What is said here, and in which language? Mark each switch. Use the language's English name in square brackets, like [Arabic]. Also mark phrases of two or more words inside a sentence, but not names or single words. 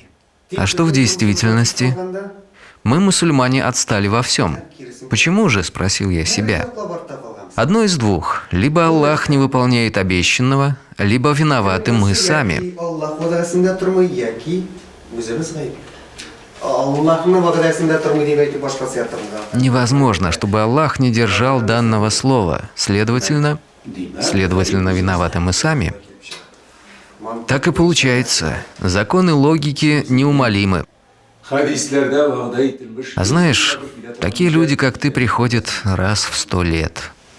[Russian] А что в действительности? Мы, мусульмане, отстали во всем. Почему же, спросил я себя. Одно из двух. Либо Аллах не выполняет обещанного, либо виноваты мы сами. [Tatar] Аллахның вәгъдәсендә тормый дип әйтеп башкасы ятырга. [Russian] Невозможно, чтобы Аллах не держал данного слова. Следовательно, виноваты мы сами. Так и получается. Законы логики неумолимы. А знаешь, такие люди, как ты, приходят раз в 100 лет.